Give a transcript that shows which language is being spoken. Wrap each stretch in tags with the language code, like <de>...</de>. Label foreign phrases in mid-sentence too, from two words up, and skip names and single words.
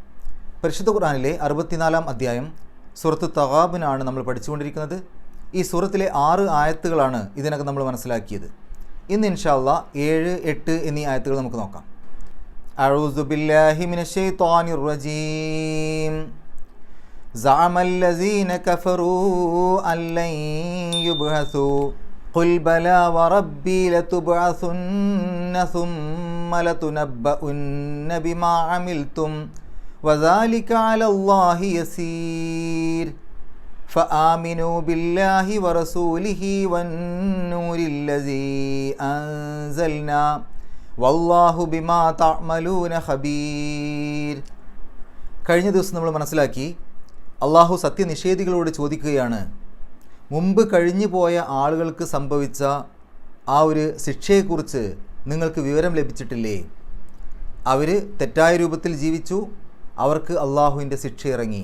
<ml>പരിശുദ്ധ ഖുർആനിലെ 64-ാം അധ്യായം സൂറത്ത് തഗാബുനാണ് നമ്മൾ പഠിച്ചുകൊണ്ടിരിക്കുന്നത്. ഈ സൂറത്തിലെ 6 ആയത്തുകളാണ് ഇതിനകം നമ്മൾ മനസ്സിലാക്കിയത്. ഇന്ന്</ml> <ar>إن شاء الله</ar> <ml>7, 8 എന്നീ ആയത്തുകൾ നമുക്ക് നോക്കാം.</ml> <ar>أعوذ بالله من الشيطان الرجيم. زعم الذين كفروا أن لن يبعثوا قل بلى وربي لتبعثن ثم لتنبؤن بما عملتم وذلك على الله يسير فآمنوا بالله ورسوله والنور الذي أنزلنا والله بما تعملون خبير.</ar> <ml>കഴിഞ്ഞ ദിവസം നമ്മൾ മനസ്സിലാക്കി, അള്ളാഹു സത്യനിഷേധികളോട് ചോദിക്കുകയാണ്, മുമ്പ് കഴിഞ്ഞു പോയ ആളുകൾക്ക് സംഭവിച്ച ആ ഒരു ശിക്ഷയെക്കുറിച്ച് നിങ്ങൾക്ക് വിവരം ലഭിച്ചിട്ടില്ലേ? അവർ തെറ്റായ രൂപത്തിൽ ജീവിച്ചു, അവർക്ക് അള്ളാഹുവിൻ്റെ ശിക്ഷ ഇറങ്ങി.</ml>